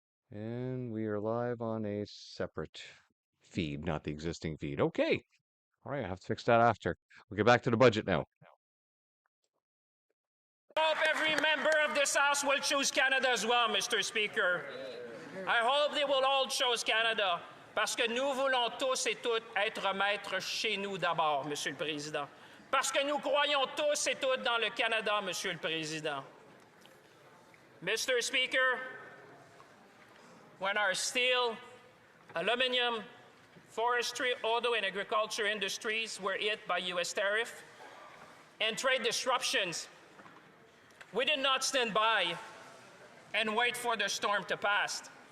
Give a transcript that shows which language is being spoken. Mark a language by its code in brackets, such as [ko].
[en] And we are live on a separate feed, not the existing feed. Okay. All right, I have to fix that after. We'll get back to the budget now. I hope every member of this House will choose Canada as well, Mr. Speaker. I hope they will all choose Canada, [fr] parce que nous voulons tous et toutes être maîtres chez nous d'abord, Monsieur le Président. Parce que nous croyons tous et toutes dans le Canada, Monsieur le Président. [en] Mr. Speaker, when our steel, aluminum, forestry, auto, and agriculture industries were hit by U.S. tariff and trade disruptions, we did not stand by and wait for the storm to pass.